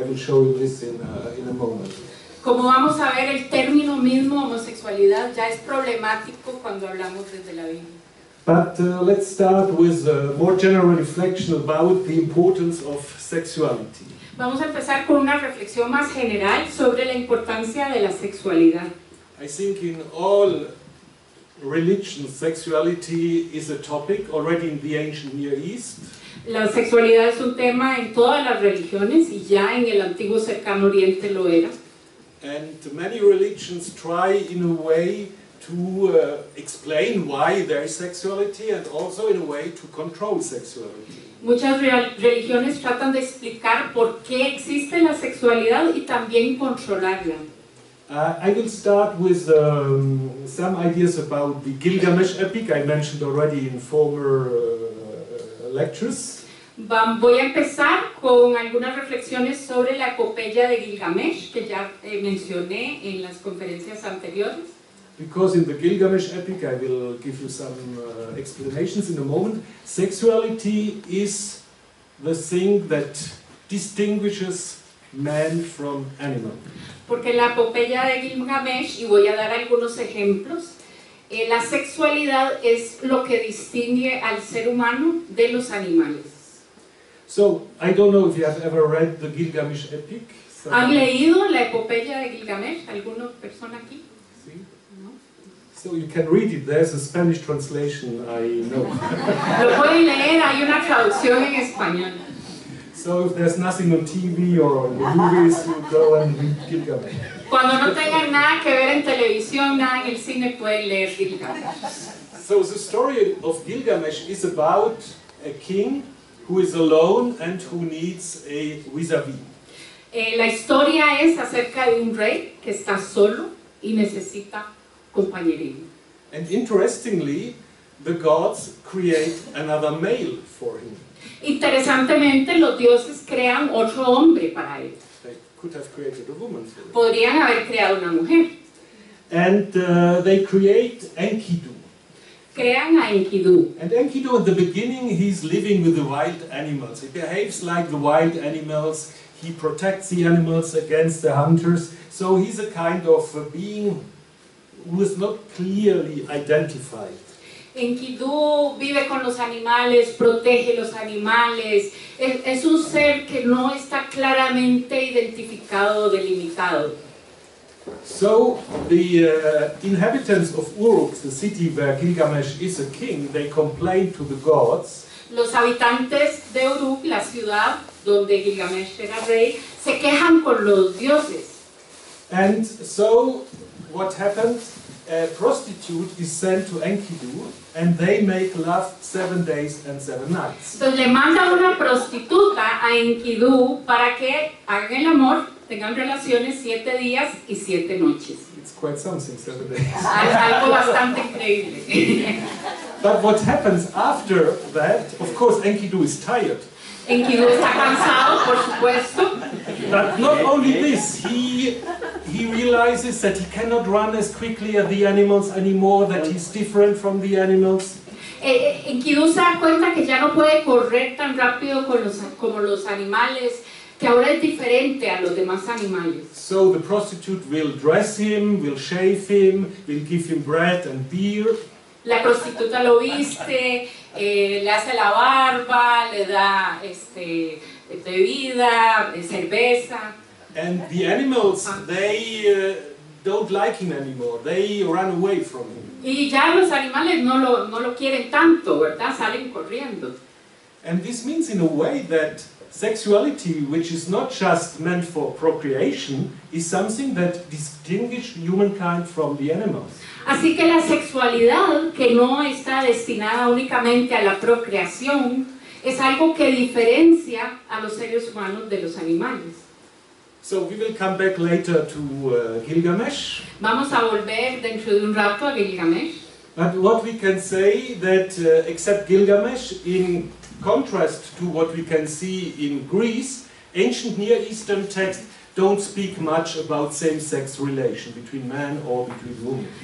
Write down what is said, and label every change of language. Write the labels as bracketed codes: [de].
[en] I will show you this in a moment. [es] Como vamos a ver, el término mismo homosexualidad ya es problemático cuando hablamos desde la Biblia. [en] But let's start with a more general reflection about the importance of sexuality. [es] Vamos a empezar con una reflexión más general sobre la importancia de la sexualidad. [en] I think in all religions, sexuality is a topic already in the ancient Near East. [es] La sexualidad es un tema en todas las religiones y ya en el antiguo cercano Oriente lo era. [en] And many religions try in a way to explain why there is sexuality, and also in a way to control sexuality. [es] Muchas religiones tratan de explicar por qué existe la sexualidad y también controlarla. [en] I will start with some ideas about the Gilgamesh epic I mentioned already in former lectures. [es] Voy a empezar con algunas reflexiones sobre la epopeya de Gilgamesh, que ya mencioné en las conferencias anteriores. [en] Because in the Gilgamesh epic, I will give you some explanations in a moment, sexuality is the thing that distinguishes man from animal. [es] Porque la epopeya de Gilgamesh, y voy a dar algunos ejemplos, la sexualidad es lo que distingue al ser humano de los animales. [en] So, I don't know if you have ever read the Gilgamesh epic. [es] ¿Han leído la epopeya de Gilgamesh? ¿Alguna persona aquí? Sí. ¿No? [en] So you can read it, there's a Spanish translation, I know. [es] Lo pueden leer, hay una traducción traducción en español. [en] So if there's nothing on TV or in the movies, you go and read Gilgamesh. [es] Cuando no tengan nada que ver en televisión, nada en el cine, pueden leer Gilgamesh. [en] So the story of Gilgamesh is about a king who is alone and who needs a vis-a-vis. [es] La historia es acerca de un rey que está solo y necesita compañerismo. [en] And interestingly, the gods create another male for him. [es] Interesantemente, los dioses crean otro hombre para él. [en] They could have created a woman for him. [es] Podrían haber creado una mujer. [en] And they create Enkidu. [es] Crean a Enkidu. [en] And Enkidu, at the beginning, he's living with the wild animals. He behaves like the wild animals. He protects the animals against the hunters. So he's a kind of a being who is not clearly identified. [es] Enkidu vive con los animales, protege los animales. Es un ser que no está claramente identificado o delimitado. [en] So the inhabitants of Uruk, the city where Gilgamesh is a king, they complain to the gods. [es] Los habitantes de Uruk, la ciudad donde Gilgamesh era rey, se quejan con los dioses. [en] And so what happens? A prostitute is sent to Enkidu, and they make love 7 days and 7 nights. [es] Entonces le mandan una prostituta a Enkidu para que hagan el amor, tengan relaciones 7 días y 7 noches. [en] It's quite something, 7 days. [es] Algo bastante increíble. [en] But what happens after that, of course Enkidu is tired. [es] Enkidu está cansado, por supuesto. [en] But not only this, he realizes that he cannot run as quickly as the animals anymore, that he's different from the animals. [es] Enkidu se da cuenta que ya no puede correr tan rápido como los animales, que ahora es diferente a los demás animales. [en] So the prostitute will dress him, will shave him, will give him bread and beer. [es] La prostituta lo viste, le hace la barba, le da bebida, cerveza. [en] And the animals, they don't like him anymore. They run away from him. [es] Y ya los animales no lo quieren tanto, ¿verdad? Salen corriendo. [en] And this means in a way that sexuality, which is not just meant for procreation, is something that distinguishes humankind from the animals. [es] Así que la sexualidad, que no está destinada únicamente a la procreación, es algo que diferencia a los seres humanos de los animales. [en] So we will come back later to Gilgamesh. [es] Vamos a volver dentro de un rato a Gilgamesh. [en] But what we can say that except Gilgamesh, in contrast to what we can see in Greece, ancient Near Eastern texts don't speak much about same-sex relation between man or between women.